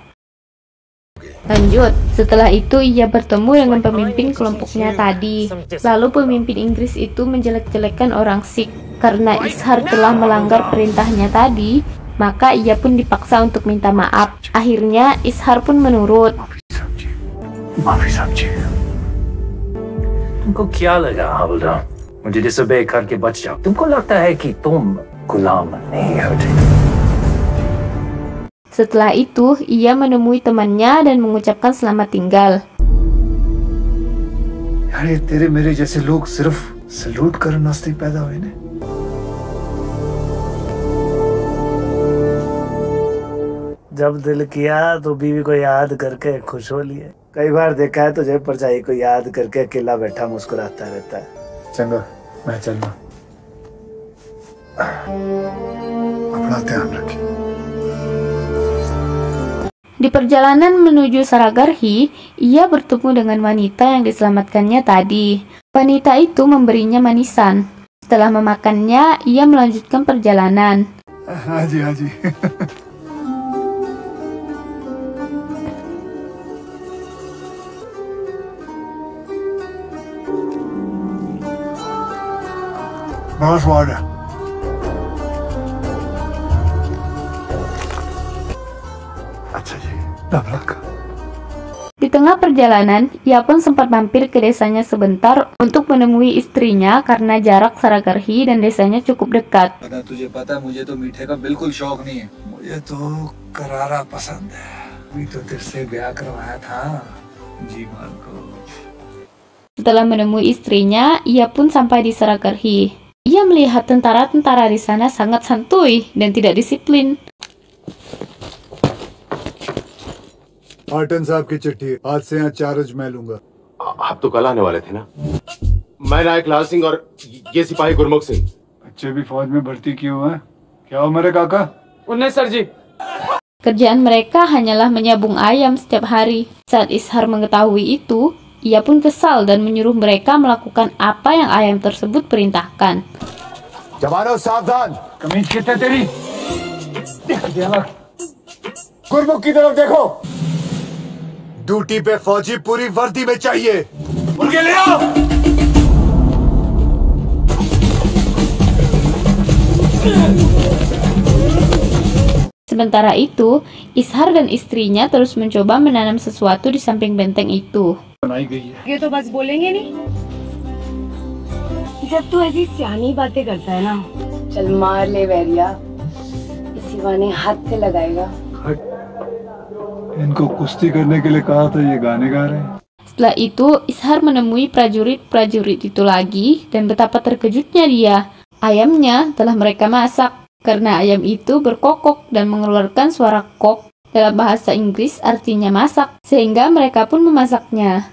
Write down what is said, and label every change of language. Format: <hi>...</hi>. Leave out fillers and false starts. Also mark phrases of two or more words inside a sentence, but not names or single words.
<id>Lanjut, setelah itu ia bertemu dengan pemimpin kelompoknya tadi. Lalu pemimpin Inggris itu menjelek-jelekan orang Sikh. Karena Ishar telah melanggar perintahnya tadi, maka ia pun dipaksa untuk minta maaf. Akhirnya Ishar pun menurut.</id> <hi>माफी समझिए। तुमको क्या लगा हवलदार? मुझे डिसोबे करके बच जाओ। तुमको लगता है कि तुम गुलाम नहीं हो?</hi> <id>Setelah itu, ia menemui temannya dan mengucapkan selamat tinggal.</id> <hi>अरे तेरे मेरे जैसे लोग सिर्फ सलूट करने वास्ते पैदा हुए ने। जब दिल किया तो बीवी को याद करके खुश हो लिए। कई बार देखा है तुझे परछाई को याद करके अकेला बैठा मुस्कुराता रहता है।</hi> <pa>चंगा मैं चलना, अपना ध्यान रखिए।</pa> <id>Di perjalanan menuju Saragarhi, ia bertemu dengan wanita yang diselamatkannya tadi. Wanita itu memberinya manisan. Setelah memakannya, ia melanjutkan perjalanan.</id> <hi>हाजी हाजी। बहुत स्वाद है। अच्छा जी, नमक।</hi> <id>Di tengah perjalanan, ia pun sempat mampir ke desanya sebentar untuk menemui istrinya karena jarak Saragarhi dan desanya cukup dekat.</id> <hi>तुझे पता है मुझे तो मीठे का बिल्कुल शौक नहीं है। मुझे तो करारा पसंद है। अभी तो तेरे से ब्याह करवाया था जी मान को।</hi> <id>Setelah menemui istrinya, ia pun sampai di Saragarhi. Ia melihat tentara-tentara di sana sangat santuy dan tidak disiplin.</id> <hi>आर्टन साहब की चिट्ठी, आज से यहाँ चार्ज मैं लूंगा। आप तो कल आने वाले थे ना? मैं नायक लाल सिंह और ये सिपाही गुरमुख सिंह। बच्चे भी फौज में भर्ती किए हुए हैं। क्या हो मेरे काका? उन्नीस सर जी।</hi> <id>Kerjaan mereka hanyalah menyabung ayam setiap hari. Saat Ishar mengetahui itu, ia pun kesal dan menyuruh mereka melakukan apa yang ayam tersebut perintahkan.</id> <hi>जवानों सावधान, कमीज कितने तेरी? गुरमुख की तरफ देखो। ड्यूटी पे फौजी पूरी वर्दी में चाहिए। मुर्गे ले आओ।</hi> <id>Sementara itu, Ishar dan istrinya terus mencoba menanam sesuatu di samping benteng itu.</id> <hi>ये तो बस बोलेंगे नहीं। जब तू ऐसी सियानी बातें करता है ना, चल मार ले वैरिया, इसी बहाने हाथ से लगाएगा। इनको कुश्ती करने के लिए कहा था, ये गाने गा रहे हैं।</hi> <id>Setelah itu, Ishar menemui prajurit-prajurit itu lagi dan betapa terkejutnya dia. Ayamnya telah mereka masak. Karena ayam itu berkokok dan mengeluarkan suara kok, dalam bahasa Inggris artinya masak, sehingga mereka pun memasaknya.</id>